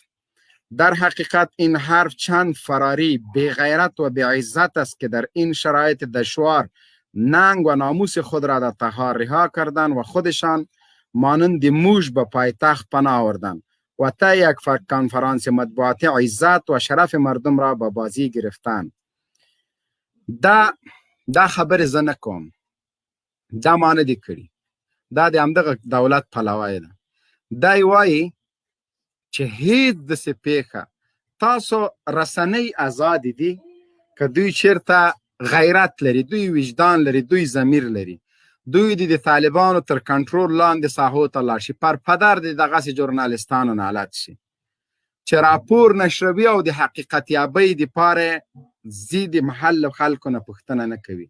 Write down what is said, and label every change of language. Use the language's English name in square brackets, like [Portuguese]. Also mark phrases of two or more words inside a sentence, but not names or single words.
[Persian] در حقیقت این حرف چند فراری بی‌غیرت و بی‌عزت است که در این شرایط دشوار ننگ و ناموس خود را در تخار رها کردند و خودشان مانند موش به پایتخت پناه آوردند و تا یک کنفرانس مطبوعاتی عزت و شرف مردم را به بازی گرفتند. [Pashto] دا خبر زه نه کوم، دا ما نه دي کړي، دا د همدغه دولت پلوی ده. دا وایي چې هیڅ داسې پیښه تاسو رسنۍ ازادې دي که دوی چیرته غیرت لري، دوی وجدان لري، دوی ضمیر لري، دوی د طالبانو تر کنټرول لاندې ساحو ته لاړ شي، پر پدر د دغسې ژورنالستانو نالت شي چې راپور نشروي او د حقیقت یابۍ دپاره ځي د محل خلکو نه پوښتنه نه کوي.